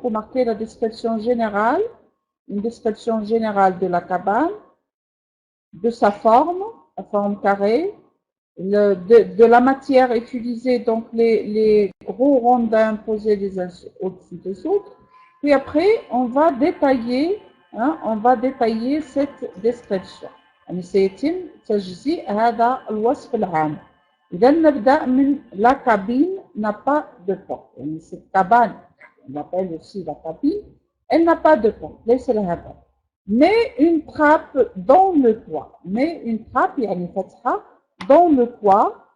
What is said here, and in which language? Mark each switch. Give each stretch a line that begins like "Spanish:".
French: Remarquez la description générale, une description générale de la cabane, de sa forme, la forme carrée, de la matière utilisée, donc les gros rondins posés les uns au-dessus des autres. Puis après, on va détailler cette description.
Arabic: يعني سيتم تجزيء هذا الوصف العام. إذا نبدأ من
French: la cabine n'a pas de porte. يعني cette cabane, on l'appelle aussi la cabine, elle n'a pas de porte.
Arabic: ليس لها باب.
French: Mais une trappe dans le toit. Mais une trappe
Arabic: يعني فتحة
French: dans le toit.